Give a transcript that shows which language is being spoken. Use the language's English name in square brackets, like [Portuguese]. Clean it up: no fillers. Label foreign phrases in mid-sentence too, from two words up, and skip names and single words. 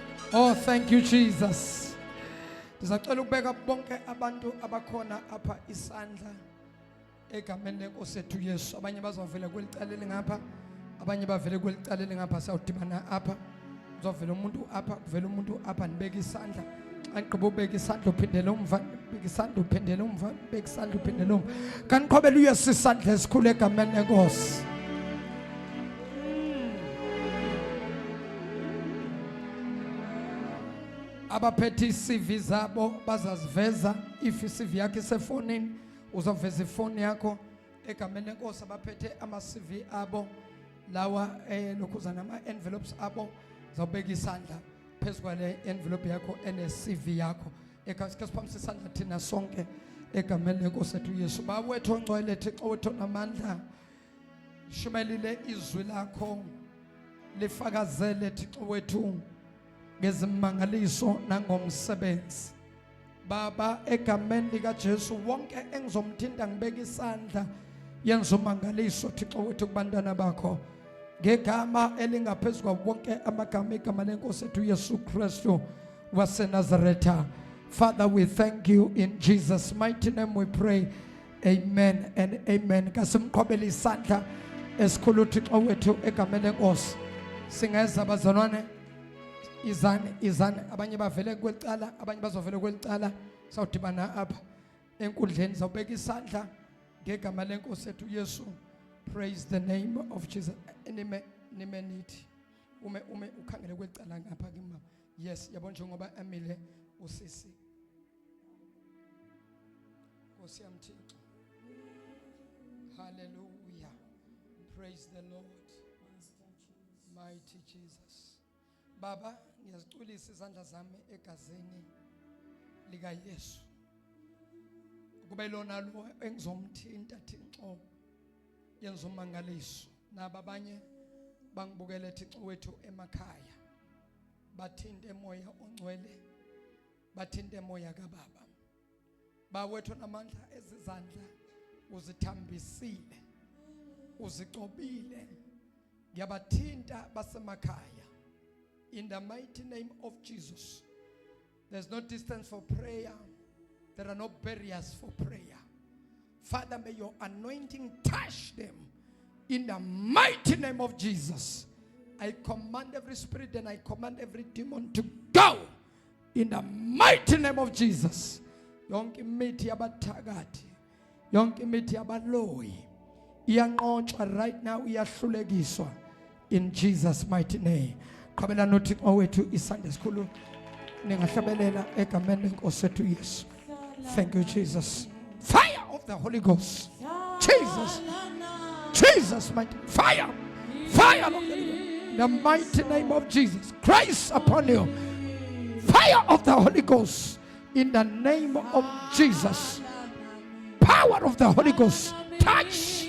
[English] Oh, thank you, Jesus. [Xhosa] Ndizacela ukubeka bonke abantu abakhona apha isandla egameni lenkosi ethu Yesu. Abanye bazovela kwelicaleni ngapha, abanye bavele kwelicaleni ngapha, sawudibana apha. Uzovela umuntu apha, kuvela umuntu apha, nibeka isandla. Anqobo ubeka isandla uphindele umva, ubeka isandla uphindele umva, ubeka isandla uphindele umva. Kaniqhobela uYesu isandla esikhulu egameni lenkosi. Abaphethe iCV zabo bazaziveza. If iCV yakho isefonini uzoveza ifoni yakho egameni lenkosi. Abaphethe ama-CV abo lawa lokhuza nama-envelopes abo zawubeka isandla phezu kwale envelope yakho ene-CV yakho. Ekasike siphakamisa isandla thina sonke egameni lenkosi ethu Yesu. [Zulu] Baba wethu ongcwele, Thixo wethu onamandla, shumelile izwi lakho lifakazele Thixo wethu ngezimangaliso nangomsebenzi. Baba, egameni likaJesu wonke engizomthinta ngibeka isandla yenza umangaliso Thixo wethu kubantwana bakho ngegama elingaphezu kwa wonke amagama, igama lenkosi ethu Yesu Kristu waseNazaretha. [English] Father, we thank you in Jesus' mighty name we pray. Amen and amen. [Xhosa] Kasimqhobele isandla esikhulu Thixo wethu egameni lenkosi. Singeza bazalwane, izane abanye bavele kwelicala, abanye bazovela kwelicala. Sawudibana apha enkundleni, zawubeka isandla ngegama lenkosi ethu Yesu. [English] Praise the name of Jesus. [Xhosa] Nime nithi ume ukhangele kwelicala ngapha kimi. [Zulu] Yes, yabona njengoba amile usisi. Nkosi yami Thixo. [English] Hallelujah. Praise the Lord. Mighty Jesus. [Zulu] Baba, ngiyaziculisa izandla zami egazini lika Yesu. Kube lona lo engizomthinta Thixo yenza umangaliso. Naba abanye bangibukele Thixo wethu emakhaya. Bathinte emoya ongcwele, bathinte emoya kaBaba. Bawethu namandla ezizandla uzithambisile, uzicobile. Ngiyabathinta basemakhaya. [English] In the mighty name of Jesus. There's no distance for prayer. There are no barriers for prayer. Father, may your anointing touch them. In the mighty name of Jesus. I command every spirit and I command every demon to go. In the mighty name of Jesus. [Zulu] Yonke imithi yabathakathi, yonke imithi yabaloyi iyanqotshwa [English] right now, [Zulu] iyahlulekiswa [English] in Jesus' mighty name. [Xhosa] Qabela nothi owethu isandla esikhulu ningahlabelela egameni lenkosi ethu Yesu. [English] Thank you, Jesus. Fire of the Holy Ghost. Jesus. Jesus, mighty fire. Fire of the Holy Ghost. In the mighty name of Jesus. Christ upon you. Fire of the Holy Ghost. In the name of Jesus. Power of the Holy Ghost. Touch.